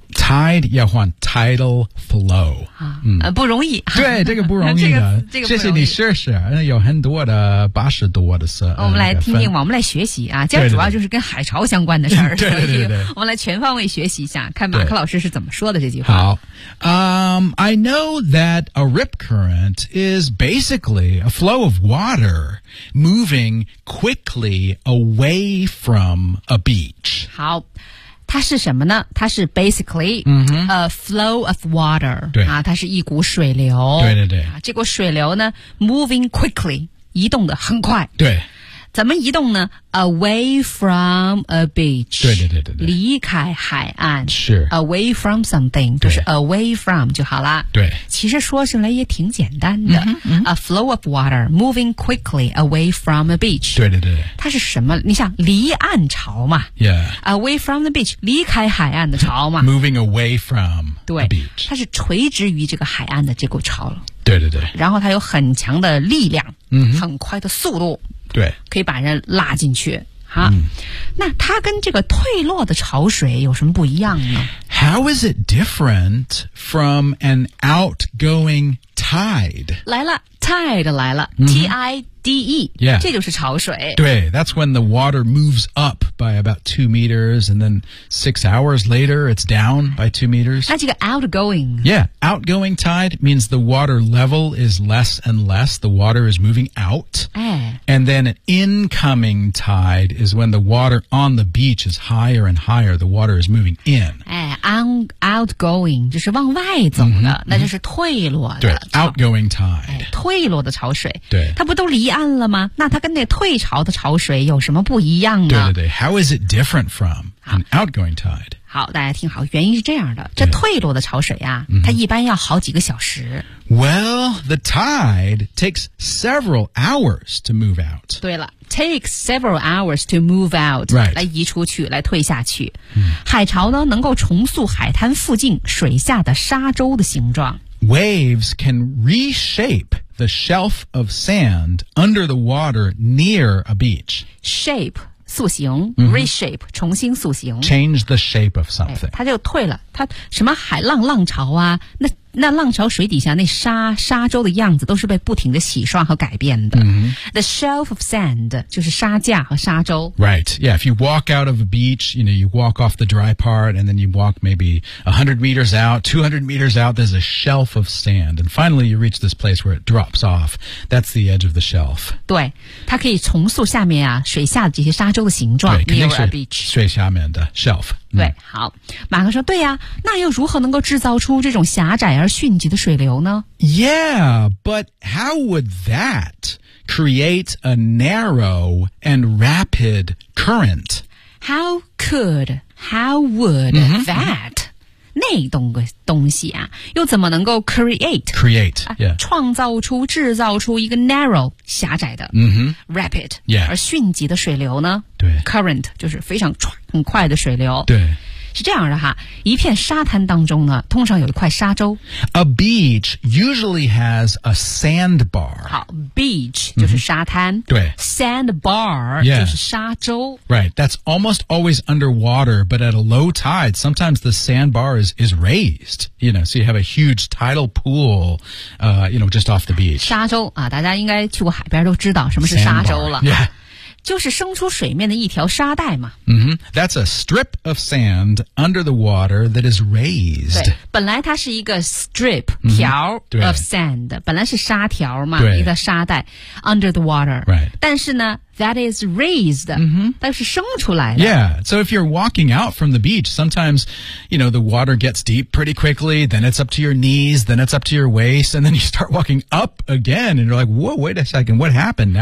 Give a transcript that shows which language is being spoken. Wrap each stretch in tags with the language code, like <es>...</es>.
<zh>Tide 要换 tidal flow、不容易对这个不容易的这个容易谢谢你试试有很多的八十多的事我们来听听、我们来学习啊这主要就是跟海潮相关的事儿对对 对, 对我们来全方位学习一下看马克老师是怎么说的这句话</zh> <en>好、I know that a rip current is basically a flow of water moving quickly away from a beach</en> <zh>好它是什么呢它是</zh> <en>basically、a flow of water</en> <zh>对、它是一股水流对对对、这股水流呢</zh> <en>moving quickly</en> <zh>移动的很快对怎么移动呢</zh> <en>away from a beach</en> <zh>对对对对对离开海岸是</zh> <en>away from something</en> <zh>就是 away from 就好了对其实说起来也挺简单的、</zh> <en>a flow of water moving quickly away from a beach</en> <zh>对对对它是什么你想离岸潮嘛</zh> <en>yeah away from the beach</en> <zh>离开海岸的潮嘛</zh> <en>moving away from a beach</en> <zh>对它是垂直于这个海岸的这股潮对对对然后它有很强的力量、很快的速度对可以把人拉进去哈、那它跟这个退落的潮水有什么不一样呢</zh> <en>How is it different from an outgoing tide?</en> <zh>来了 ,tide 来了、T-I-D-E、</zh> <en>yeah.</en> <zh>这就是潮水</zh> <en>对 That's when the water moves up by about 2 meters and then 6 hours later it's down by 2 meters</en> <zh>那这个 outgoing</zh> <en>Yeah, outgoing tide means the water level is less and less the water is moving out And then an incoming tide is when the water on the beach is higher and higher. The water is moving in.</en> <zh>Outgoing 就是往外走的、那就是退落的。对 ,outgoing tide.、退落的潮水。对。它不都离岸了吗那它跟那退潮的潮水有什么不一样呢对对对。 How is it different from an outgoing tide? 好大家听好原因是这样的。这退落的潮水啊它一般要好几个小时。</zh> <en>Well, the tide takes several hours to move out. 对了 ,takes several hours to move out. Right.</en> <zh>来移出去来退下去。海潮呢能够重塑海滩附近水下的沙洲的形状。</zh> <en>Waves can reshape the shelf of sand under the water near a beach.</en> <zh>Shape. 塑形、reshape 重新塑形</zh> <en>change the shape of something、</en> <zh>它就退了它什么海浪浪潮啊 那浪潮水底下那沙洲的样子都是被不停的洗刷和改变的、</zh> <en>The shelf of sand</en> <zh>就是沙架和沙洲</zh> <en>Right, yeah, if you walk out of a beach you know, you walk off the dry part and then you walk maybe 100 meters out 200 meters out there's a shelf of sand and finally you reach this place where it drops off that's the edge of the shelf</en> <zh>对它可以重塑下面啊水下的这些沙洲的形状对肯定是水下面的 shelf 对好马克说对呀、那又如何能够制造出这种狭窄而迅疾的水流呢</zh> <en>Yeah, but how would that create a narrow and rapid current? How could, how would that、</en> <zh>那种个东西啊又怎么能够 create、</zh> <en>yeah.</en> <zh>创造出制造出一个 narrow 狭窄的、rapid、</zh> <en>yeah.</en> <zh>而迅疾的水流呢对 current 就是非常很快的水流对是这样的哈，一片沙滩当中呢，通常有一块沙洲。</zh> <en>A beach usually has a sandbar.</en> <zh>好 ，beach 就是沙滩。 Mm-hmm. 对，sandbar 就是沙洲。</zh> <en>Right, that's almost always underwater, but at a low tide, sometimes the sandbar is raised. You know, so you have a huge tidal pool, you know, just off the beach.</en> <zh>沙洲啊，大家应该去过海边都知道什么是沙洲了。</zh> <en>Sandbar, yeah.</en> <zh>就是生出水面的一条沙袋嘛。 Mm-hmm.</zh> <en>That's a strip of sand under the water that is raised.</en> <zh>对，本来它是一个 strip, 条 of sand, 本来是沙条嘛，一个沙袋</zh> <en>under the water. Right.</en> <zh>但是呢</zh> <en>that is raised,、</en> <zh>但是生出来的。</zh> <en>Yeah, so if you're walking out from the beach, sometimes, you know, the water gets deep pretty quickly, then it's up to your knees, then it's up to your waist, and then you start walking up again, and you're like, whoa, wait a second, what happened?</en>